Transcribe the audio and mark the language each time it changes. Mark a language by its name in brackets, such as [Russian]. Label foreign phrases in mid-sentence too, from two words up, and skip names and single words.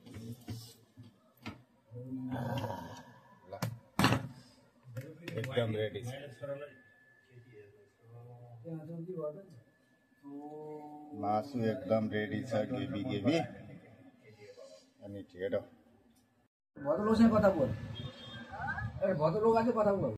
[Nepali] ल एकदम रेडी छ। मासु एकदम रेडी छ, गेबी अनि ढेँडो। [Hindi] भद्र लोग से [Bangla] কথা বল, আরে ভদ্র লোক আছে কথা বল।